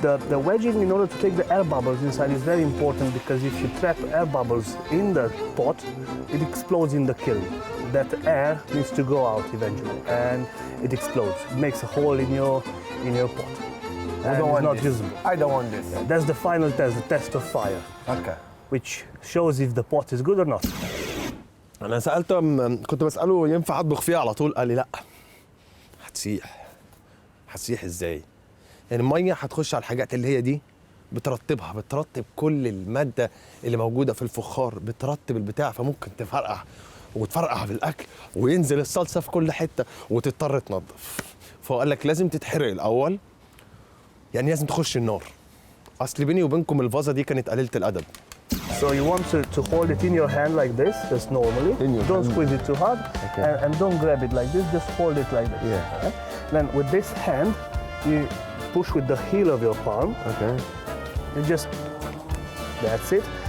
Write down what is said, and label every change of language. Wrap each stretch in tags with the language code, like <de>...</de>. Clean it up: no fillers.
<en>The wedging, in order to take the air bubbles inside, is very important because if you trap air bubbles in the pot, it explodes in the kiln. That air needs to go out eventually, and it explodes. It makes a hole in your pot. I don't want not this. usable. I don't want this. That's the final test, the test of fire. Okay. Which shows if the pot is good or not.</en> <ar>أنا سألته كنت بسأله ينفع أطبخ فيها على طول، قال لي لأ هتسيح إزاي؟ يعني المية هتخش على الحاجات اللي هي دي بترطب كل المادة اللي موجودة في الفخار، بترطب البتاع، فممكن تفرقع في الأكل وينزل الصلصة في كل حتة وتضطر تنظف. فهو قال لك لازم تتحرق الأول، يعني لازم تخش النار. أصل بيني وبينكم الفازة دي كانت قليلة الأدب.</ar> <en>So you want to hold it in your hand like this, just normally. Don't squeeze it too hard, and don't grab it like this. Just hold it like this. Yeah. Okay? Then with this hand, you push with the heel of your palm. Okay. You just, that's it.</en>